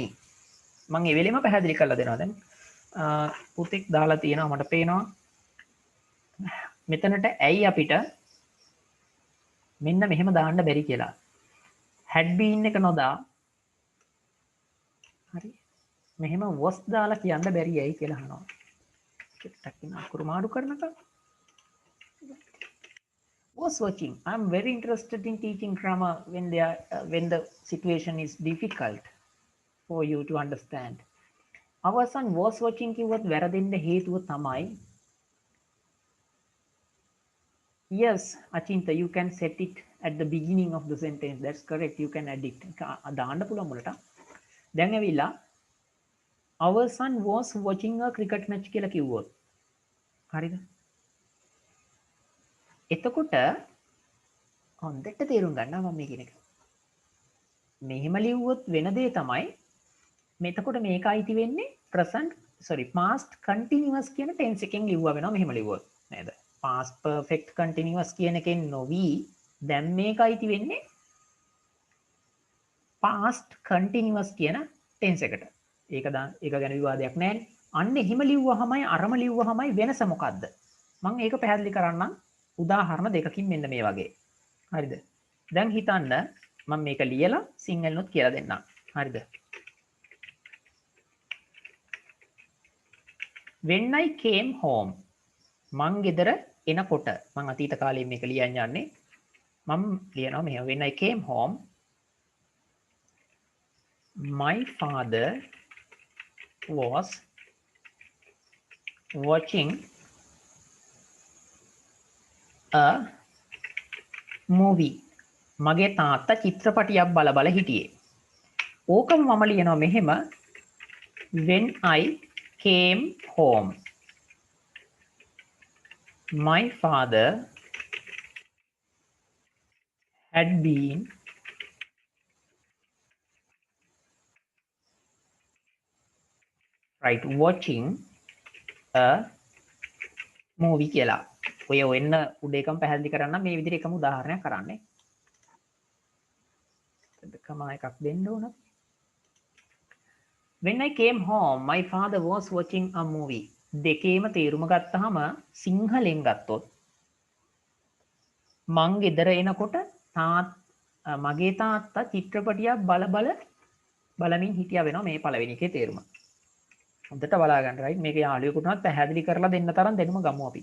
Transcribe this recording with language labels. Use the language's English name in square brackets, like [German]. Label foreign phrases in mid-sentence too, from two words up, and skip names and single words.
[Sinhala] මං ඒ වෙලෙම පැහැදිලි කරලා දෙනවා. දැන් පුතෙක් දාලා තියෙනවා මට පේනවා මෙතනට ඇයි අපිට මෙන්න මෙහෙම දාන්න බැරි කියලා. [English] had been [Sinhala] එක නොදා හරි මෙහෙම was දාලා කියන්න බැරි ඇයි කියලා අහනවා. චුට්ටක් ඉන්න අකුරු මාරු කරනකම් [English] was watching. I'm very interested in teaching grammar when the situation is difficult for you to understand. Our son was watching [Sinhala] කිව්වත් වැරදෙන්න හේතුව තමයි [English] yes Achinta you can set it at the beginning of the sentence. That's correct. You can add it. [Sinhala] දාන්න පුළුවන් මුලට. දැන් ඇවිල්ලා [English] our son was watching a cricket match [Sinhala] කියලා කිව්වොත් හරිද? එතකොට හොඳට තේරුම් ගන්නවා මම මේ කියන එක. මෙහෙම ලිව්වොත් වෙන දේ තමයි මෙතකොට මේක අයිති වෙන්නේ [English] past continuous [Sinhala] කියන tense එකෙන් ලිව්වා වෙනවා මෙහෙම ලිව්වොත් නේද? [English] past perfect continuous [Sinhala] කියන එකෙන් නොවි දැන් මේක අයිති වෙන්නේ [English] past continuous [Sinhala] කියන tense එකට. ඒක ගැන විවාදයක් නැහැ. අන්න එහෙම ලිව්වහමයි අරම ලිව්වහමයි වෙනස මොකද්ද? මම ඒක පැහැදිලි කරන්නම් උදාහරණ දෙකකින් මෙන්න මේ වගේ. හරිද? දැන් හිතන්න මම මේක ලියලා සිංහලනොත් කියලා දෙන්නම්. හරිද? [English] when I came home [Sinhala] මං ගෙදර එනකොට මං අතීත කාලේ මේක ලියන්න යන්නේ. මම ලියනවා මෙහෙම [English] when I came home my father was watching a movie. [Sinhala] මගේ තාත්තා චිත්‍රපටියක් බල බල හිටියේ. ඕකම මම ලියනවා මෙහෙම [English] when I came home my father had been watching a movie [Sinhala] කියලා. ඔය වෙන්න උඩ එකම පැහැදිලි කරන්න මේ විදිහට එකම උදාහරණයක් කරන්නේ. දෙකම එකක් දෙන්න ඕන. [English] when I came home my father was watching a movie. [Sinhala] දෙකේම තේරුම ගත්තාම සිංහලෙන් ගත්තොත් මං ගෙදර එනකොට මගේ තාත්තා චිත්‍රපටියක් බලමින් හිටියා වෙනවා මේ පළවෙනි එකේ තේරුම. හොඳට බලා ගන්න right මේක යාළුවෙකුටවත් පැහැදිලි කරලා දෙන්න තරම් දෙන්නම ගමු අපි.